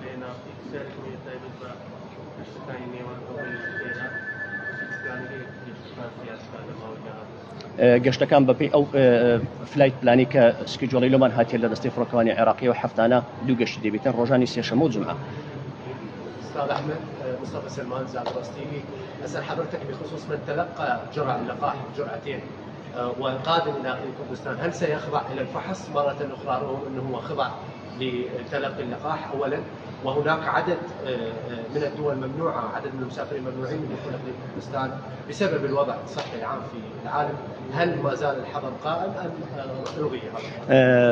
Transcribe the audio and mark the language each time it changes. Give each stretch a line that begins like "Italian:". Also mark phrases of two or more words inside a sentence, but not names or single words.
Central Kurdish: گەشتەکان بەپێی ئەو فلایت پلانی کە سکیجۆڵی لۆمان هاتیە لە دەستی فڕۆکەوانی عێراقی و هەفتانە دوو گەشتی دەبێتن ڕۆژانی سێشەمە و جومعە.
Arabic: أستاذ أحمد مصطفى سلمان زعترس تي في أسأل حضرتك بخصوص من تلقى جرعة اللقاح جرعتين والقادم إلى إقليم كردستان هل سيخضع إلى الفحص مرة أخرى رغم أنه هو خضع لتلقي اللقاح أولا وهناك عدد من الدول ممنوعة عدد من المسافرين ممنوعين من دخول إقليم كردستان بسبب الوضع الصحي العام في العالم هل ما زال الحظر قائم أم ألغي هذا؟